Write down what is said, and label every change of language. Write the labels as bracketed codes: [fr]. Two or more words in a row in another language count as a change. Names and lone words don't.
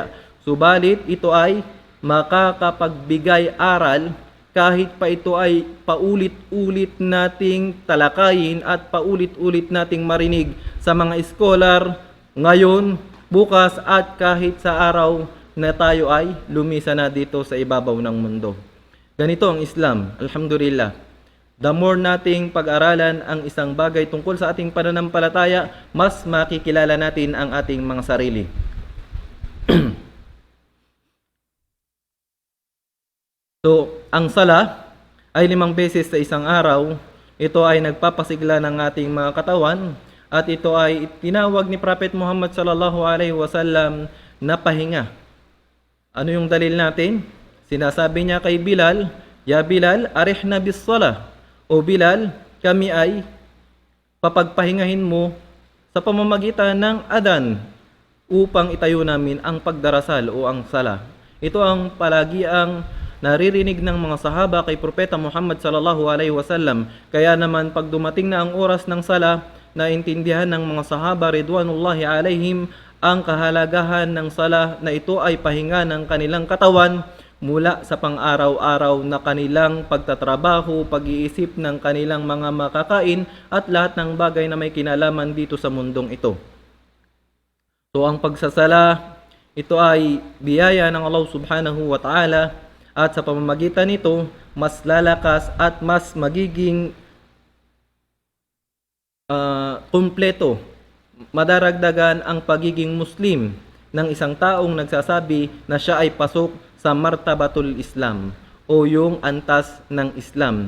[tl] Subalit ito ay makakapagbigay aral kahit pa ito ay paulit-ulit nating talakayin at paulit-ulit nating marinig sa mga scholar ngayon, bukas at kahit sa araw na tayo ay lumisa na dito sa ibabaw ng mundo. Ganito ang Islam, alhamdulillah. [en] The more [tl] nating pag-aralan ang isang bagay tungkol sa ating pananampalataya, mas makikilala natin ang ating mga sarili. So, ang sala ay 5 beses sa isang araw. Ito ay nagpapasigla ng ating mga katawan at ito ay tinawag ni Prophet Muhammad [ar] صلى الله عليه وسلم [tl] na pahinga. Ano yung dalil natin? Sinasabi niya kay Bilal, [ar] "يا بلال أرحنا بالصلاة." [tl] O Bilal, kami ay papagpahingahin mo sa pamamagitan ng adan upang itayo namin ang pagdarasal o ang sala. Ito ang palagi ang naririnig ng mga sahaba kay Propeta Muhammad [ar] صلى الله عليه وسلم. [tl] Kaya naman pag dumating na ang oras ng sala, naintindihan ng mga sahaba [ar] رضوان الله عليهم [tl] ang kahalagahan ng sala na ito ay pahinga ng kanilang katawan mula sa pang-araw-araw na kanilang pagtatrabaho, pag-iisip ng kanilang mga makakain at lahat ng bagay na may kinalaman dito sa mundong ito. So ang pagsasala, ito ay biyaya ng Allah [ar] سبحانه وتعالى [tl] at sa pamamagitan nito, mas lalakas at mas magiging kumpleto, madaragdagan ang pagiging Muslim ng isang taong nagsasabi na siya ay pasok sa [ar] مرتبة الإسلام [tl] o yung antas ng Islam.